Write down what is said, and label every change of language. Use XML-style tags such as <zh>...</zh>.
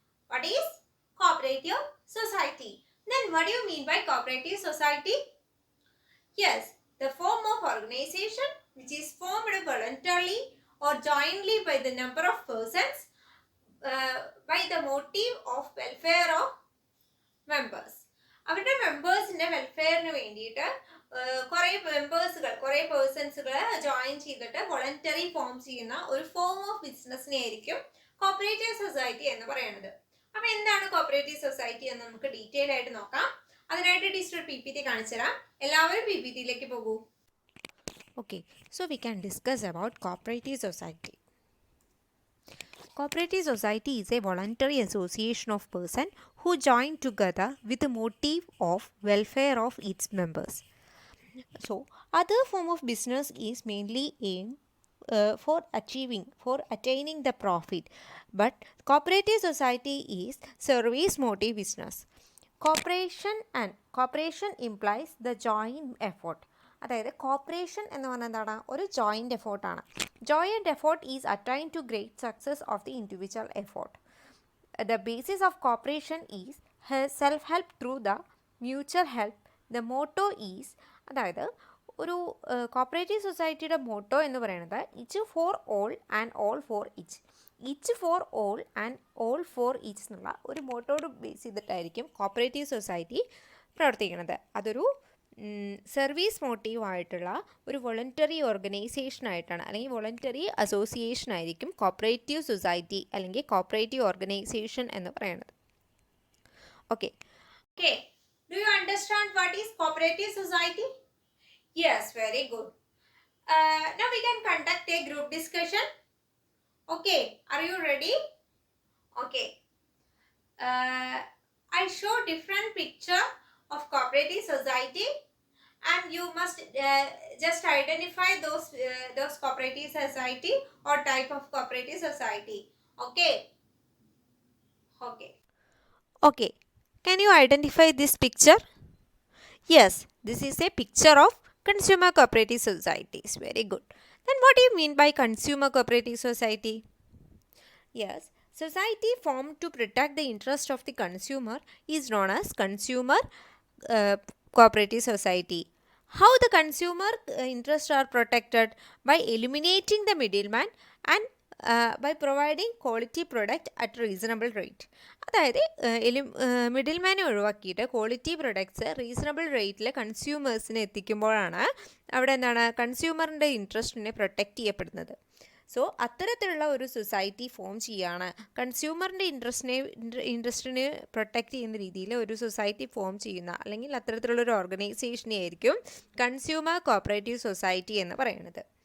<en>What is cooperative society? Then what do you mean by cooperative society? Yes, the form of organization which is formed voluntarily or jointly by the number of persons by the motive of welfare of members.</en> <ml>അവരുടെ മെമ്പേഴ്സിൻ്റെ വെൽഫെയറിന് വേണ്ടിയിട്ട് കുറേ കുറേ പേഴ്സൺസുകൾ join ചെയ്തിട്ട് voluntary form ചെയ്യുന്ന ഒരു form of ബിസിനസ്സിനെ ആയിരിക്കും cooperative society എന്ന് പറയുന്നത്. അപ്പോൾ എന്താണ് കോപ്പറേറ്റീവ് സൊസൈറ്റി എന്ന് നമുക്ക് ഡീറ്റെയിൽ ആയിട്ട് നോക്കാം. അതിനായിട്ട് ടീച്ചർ PPT കാണിച്ചു തരാം. എല്ലാവരും PPTയിലേക്ക് പോകൂ.</ml> <en>Okay, so we can discuss about cooperative society. Cooperative society is a voluntary association of persons who join together with the motive of welfare of its members. So, other form of business is mainly aimed for attaining the profit, but cooperative society is service motive business. Cooperation implies the joint effort.</en> <ml>അതായത് corporation എന്ന് പറഞ്ഞാൽ എന്താണ്? ഒരു joint എഫേർട്ടാണ്.</ml> <en>Joint effort is attain to great success of the individual effort. The basis of cooperation is self help through the mutual help. The motto is,</en> <ml>അതായത് ഒരു cooperative സൊസൈറ്റിയുടെ motto എന്ന് പറയുന്നത്</ml> <en>Each for all and all for each.</en> <ml>ഇച്ച് for all and all for ഇച്ച് എന്നുള്ള ഒരു മോട്ടോട് ബേസ് ചെയ്തിട്ടായിരിക്കും കോപ്പറേറ്റീവ് സൊസൈറ്റി പ്രവർത്തിക്കുന്നത്. അതൊരു സർവീസ് മോട്ടീവായിട്ടുള്ള ഒരു വോളണ്ടറി ഓർഗനൈസേഷനായിട്ടാണ്, അല്ലെങ്കിൽ വോളണ്ടറി അസോസിയേഷൻ ആയിരിക്കും കോപ്പറേറ്റീവ് സൊസൈറ്റി അല്ലെങ്കിൽ കോപ്പറേറ്റീവ് ഓർഗനൈസേഷൻ എന്ന് പറയുന്നത്. Okay,</ml> <en>do you understand what is cooperative society? Yes, very good. Now we can conduct a group discussion. Okay, are you ready? Okay. I show different picture of cooperative society and you must just identify those cooperative society or type of cooperative society. Okay. Okay. Can you identify this picture? Yes, this is a picture of consumer cooperative societies. Very good. Then what do you mean by consumer cooperative society? Yes, society formed to protect the interest of the consumer is known as consumer cooperative society. How the consumer interests are protected? By eliminating the middleman and by providing quality product at reasonable rate.</en> <ml>അതായത് മിഡിൽമാനെ ഒഴിവാക്കിയിട്ട് quality products reasonable റേറ്റിൽ കൺസ്യൂമേഴ്സിന് എത്തിക്കുമ്പോഴാണ് അവിടെ എന്താണ് കൺസ്യൂമറിൻ്റെ ഇൻട്രസ്റ്റിനെ protect ചെയ്യപ്പെടുന്നത്. So അത്തരത്തിലുള്ള ഒരു society form ചെയ്യുകയാണ്. കൺസ്യൂമറിൻ്റെ ഇൻട്രസ്റ്റിനെ protect ചെയ്യുന്ന രീതിയിൽ ഒരു സൊസൈറ്റി ഫോം ചെയ്യുന്ന അല്ലെങ്കിൽ അത്തരത്തിലുള്ളൊരു ഓർഗനൈസേഷനെ ആയിരിക്കും കൺസ്യൂമർ കോപ്പറേറ്റീവ് സൊസൈറ്റി എന്ന് പറയുന്നത്.</ml>